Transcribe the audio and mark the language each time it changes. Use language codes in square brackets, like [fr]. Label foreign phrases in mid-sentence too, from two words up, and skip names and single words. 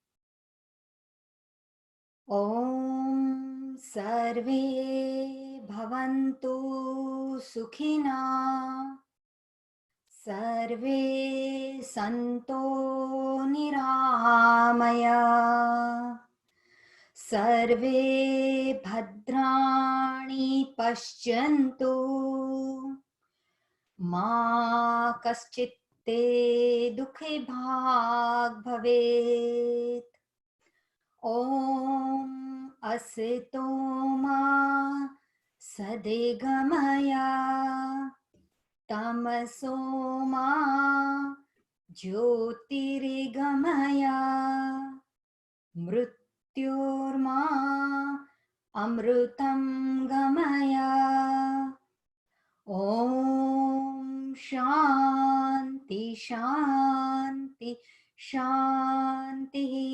[sa] ઓમ સર્વે ભવન્તુ સુખિના, સર્વે સંતો નિરામયા, સર્વે ભદ્રાણિ પશ્યन्तु, मा कश्चित् ते दुःखे भाग् भवेत्. ॐ असतो मा सदेगमया, તમસો મા જ્યોતિર્ગમયા મૃત્યોર્મા અમૃતમ ગમયા. ઓમ શાંતિ શાંતિ શાંતિ.